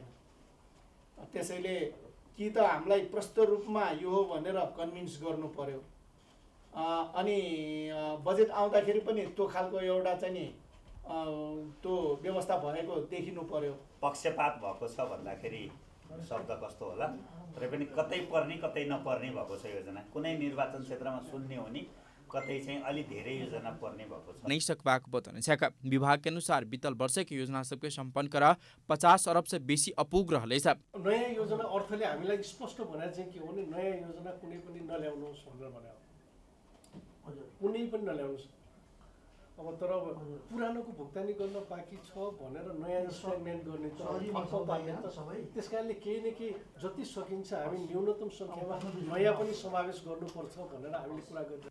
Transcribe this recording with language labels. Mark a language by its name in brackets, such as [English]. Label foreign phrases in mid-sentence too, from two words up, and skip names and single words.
[Nepali] त्यसैले कि त हामीलाई प्रष्ट रूपमा यो हो भनेर कन्भिन्स गर्नु पर्यो, अनि बजेट आउँदाखेरि पनि त्यो खालको एउटा चाहिँ नि त्यो व्यवस्था भएको देखिनु पर्यो। पक्षपात भएको छ भन्दाखेरि शब्द कस्तो होला, तर पनि कतै पर्ने कतै नपर्ने भएको छ योजना। कुनै निर्वाचन क्षेत्रमा शून्य हुने, कतै चाहिँ अलि धेरै योजना पर्ने भएको छ। [Maithili] नहीं सकबाक बताउने छ। विभाग के अनुसार बीतल वर्ष की योजना सबके सम्पन्न कर 50 अरब से बेसी अपुग रहलेछ। [Nepali] नयाँ योजना अर्थले हामीलाई स्पष्ट भने चाहिँ के हो भने नयाँ योजना कुनै पनि नल्याउनुहोस् भनेर भने हो, कुनै पनि नल्याउनुहोस्। अब तर पुरानोको भुक्तानी गर्न बाँकी छ भनेर नयाँ स्ट्याग्नेन्ट गर्ने त त्यस कारणले केही न केही जति सकिन्छ हामी न्यूनतम सङ्ख्यामा नयाँ पनि समावेश गर्नुपर्छ भनेर हामीले कुरा गर्छौँ।